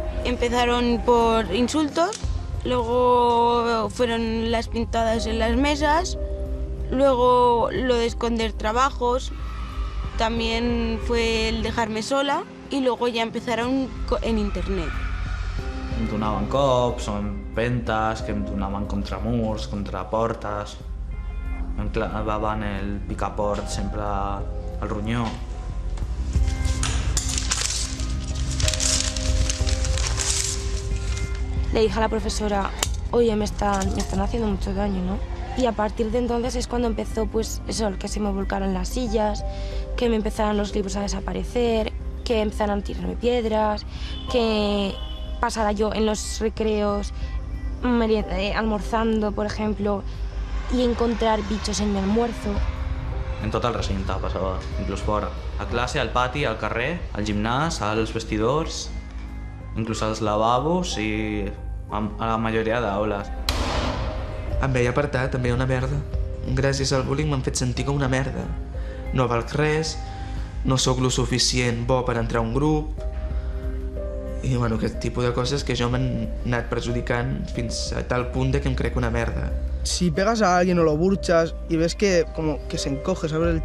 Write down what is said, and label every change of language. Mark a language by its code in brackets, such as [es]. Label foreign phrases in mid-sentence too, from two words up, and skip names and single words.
[es] Empezaron por insultos, luego fueron las pintadas en las mesas, luego lo de esconder trabajos, también fue el dejarme sola y luego ya empezaron en internet. [ca] Em donaven cops o empentes, que em donaven contra murs, contra portes. Em clavaven el picaport sempre al ronyó. [es] Le dije a la profesora, oye, me están haciendo mucho daño, ¿no? Y a partir de entonces es cuando empezó, pues, eso, que se me volcaron las sillas, que me empezaron los libros a desaparecer, que empezaron a tirarme piedras, que pasara yo en los recreos almorzando, por ejemplo, y encontrar bichos en mi almuerzo. [ca] En tot el recinte passava, inclús fora. A classe, al pati, al carrer, al gimnàs, als vestidors, inclús als lavabos i a la majoria d'aules. Em veia apartat, em veia una merda. Gràcies al bullying m'han fet sentir com una merda. No valc res, no sóc lo suficient bo per entrar a un grup. I, bueno, aquest tipus de coses que jo m'han anat perjudicant fins a tal punt de que em crec una merda. [es] Si pegas a alguien o lo burchas y ves que como que se encoge, ¿sabes?